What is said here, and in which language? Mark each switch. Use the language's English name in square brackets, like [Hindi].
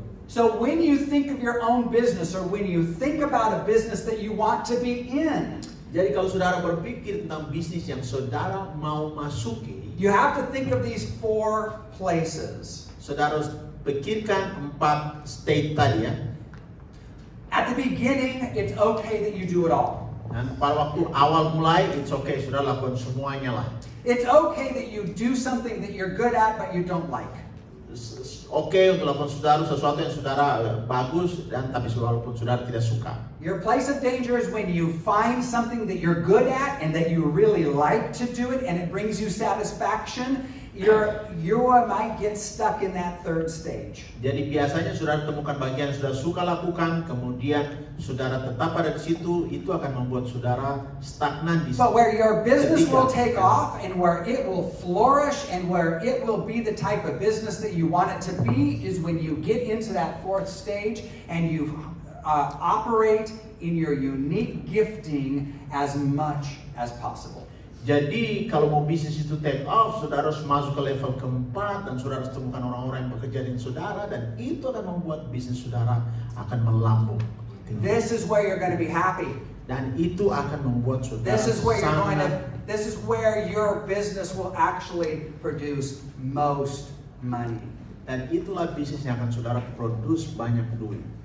[English] So when you think of your own business or when you think about a business that you want to be in, [Indonesian] Jadi kalau saudara berpikir tentang bisnis yang saudara mau masuki, [English] you have to think of these 4 places. [Indonesian] saudara harus pikirkan 4 state tadi ya. [English] At the beginning, it's okay that you do it all. [Indonesian] Dan pada waktu awal mulai, [English] it's okay, [Indonesian] saudara lakukan semuanya lah. [English] It's okay that you do something that you're good at but you don't like. [Indonesian] Oke untuk lakukan sesuatu yang saudara bagus dan tapi walaupun saudara tidak suka. [English] Your place of danger is when you find something that you're good at and that you really like to do it and it brings you satisfaction. You might get stuck in that 3rd stage. [Indonesian] Jadi biasanya saudara temukan bagian yang saudara suka lakukan, kemudian saudara tetap pada di situ, itu akan membuat saudara stagnan di situ. [English] But where your business will take off and where it will flourish and where it will be the type of business that you want it to be is when you get into that 4th stage and you operate in your unique gifting as much as possible. [Indonesian] Jadi kalau mau bisnis itu take off, saudara harus masuk ke level keempat dan saudara harus temukan orang-orang yang bekerja dengan saudara dan itu akan membuat bisnis saudara akan melambung. [English] This is where you're going to be happy. [Indonesian] Dan itu akan membuat saudara [English] This is where [Indonesian] sangat. [English] this is where your business will actually produce most money. [Indonesian] Dan itulah bisnis yang akan saudara produce banyak duit.